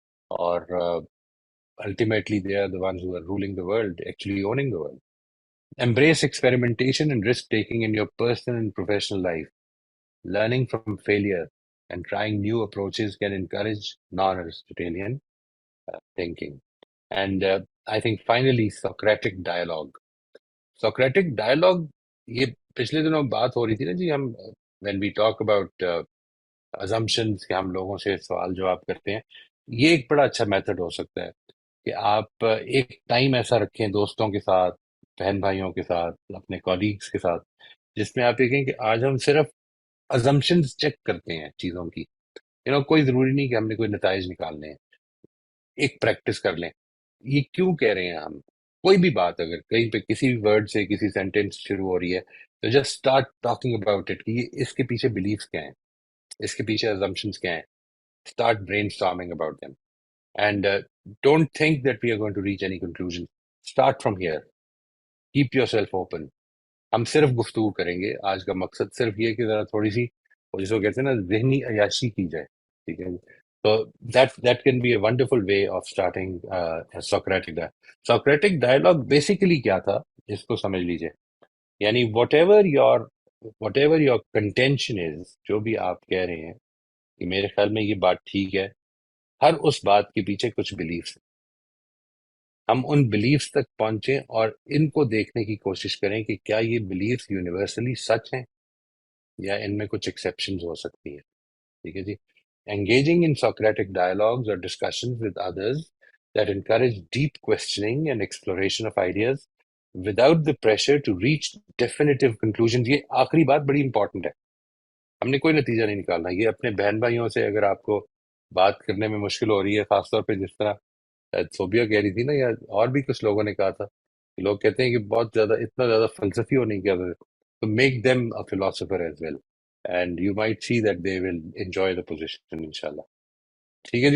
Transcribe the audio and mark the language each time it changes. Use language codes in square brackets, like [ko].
[en] اور ultimately they are the ones who are ruling the world, actually owning the world. Embrace experimentation and risk taking in your personal and professional life. Learning from failure and trying new approaches can encourage non-Aristotelian thinking. And I think finally Socratic dialogue. Socratic dialogue, [ur] یہ پچھلے دنوں بات ہو رہی تھی نا جی, ہم [en] when we talk about assumptions [ur] کہ ہم لوگوں سے سوال جواب کرتے ہیں، یہ ایک بڑا اچھا میتھڈ ہو سکتا ہے کہ آپ ایک ٹائم ایسا رکھیں دوستوں کے ساتھ، بہن بھائیوں کے ساتھ، اپنے کولیگز کے ساتھ، جس میں آپ یہ کہیں کہ آج ہم صرف assumptions چیک کرتے ہیں چیزوں کی. کوئی ضروری نہیں کہ ہم نے کوئی نتائج نکالنے ہیں، ایک پریکٹس کر لیں. یہ کیوں کہہ رہے ہیں ہم؟ کوئی بھی بات اگر کہیں پہ کسی بھی ورڈ سے کسی سینٹینس شروع ہو رہی ہے تو [en] just start talking about it [ur] کہ یہ اس کے پیچھے بلیفس کیا ہیں، اس کے پیچھے assumptions کیا ہیں. [en] Start brain storming about them and don't think that we are going to reach any conclusion. Start from here. Keep yourself open. [ur] ہم صرف گفتگو کریں گے. آج کا مقصد صرف یہ کہ ذرا تھوڑی سی وہ جس کو کہتے ہیں نا ذہنی عیاشی کی جائے. ٹھیک ہے. تو [en] that can be a wonderful way of starting a Socratic dialogue. [ur] Basically کیا تھا اس کو سمجھ لیجئے. یعنی [en] whatever your contention is، [ur] جو بھی آپ کہہ رہے ہیں کہ میرے خیال میں یہ بات ٹھیک ہے، ہر اس بات کے پیچھے کچھ بلیفس ہیں. ہم ان بلیفس تک پہنچیں اور ان کو دیکھنے کی کوشش کریں کہ کیا یہ بلیفس یونیورسلی سچ ہیں یا ان میں کچھ ایکسیپشنز ہو سکتی ہیں. ٹھیک ہے جی. [en] Engaging in Socratic dialogues or discussions with others that encourage deep questioning and exploration of ideas without the pressure to reach definitive conclusions. [ur] یہ آخری بات بڑی امپورٹنٹ ہے. ہم نے کوئی نتیجہ نہیں نکالنا. یہ اپنے بہن بھائیوں سے اگر آپ کو بات کرنے میں مشکل ہو رہی ہے، خاص طور پہ جس طرح صوبیہ کہہ رہی تھی نا، یا اور بھی کچھ لوگوں نے کہا تھا کہ لوگ کہتے ہیں کہ بہت زیادہ اتنا زیادہ فلسفی ہو نہیں کیا، تو [en] make them a philosopher as well and you might see that they will enjoy the position [ur] انشاءاللہ. ٹھیک ہے جی.